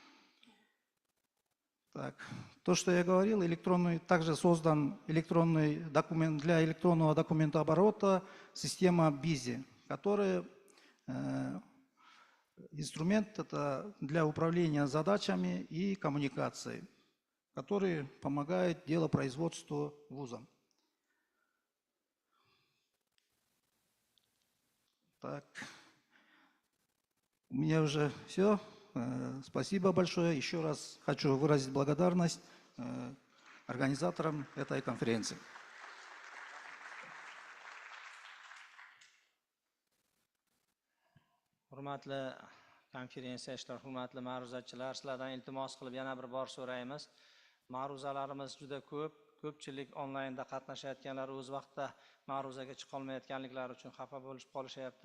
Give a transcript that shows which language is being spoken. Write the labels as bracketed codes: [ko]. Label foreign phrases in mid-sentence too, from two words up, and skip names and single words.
[ru] Так, то, что я говорил, также создан электронный документ для электронного документооборота, система БИЗИ, которая инструмент это для управления задачами и коммуникацией, который помогает делопроизводству вуза. Так, у меня уже все. Спасибо большое. Еще раз хочу выразить благодарность организаторам этой конференции. [uz] Hurmatli konferensiya ishtirok, hurmatli ma'ruzachilar, sizlardan iltimos qilib yana bir bor so'raymiz. Ma'ruzalarimiz juda ko'p, ko'pchilik onlaynda qatnashayotganlar o'z vaqtida ma'ruzaga chiqa olmayotganliklari uchun xafa bo'lib qolishyapti.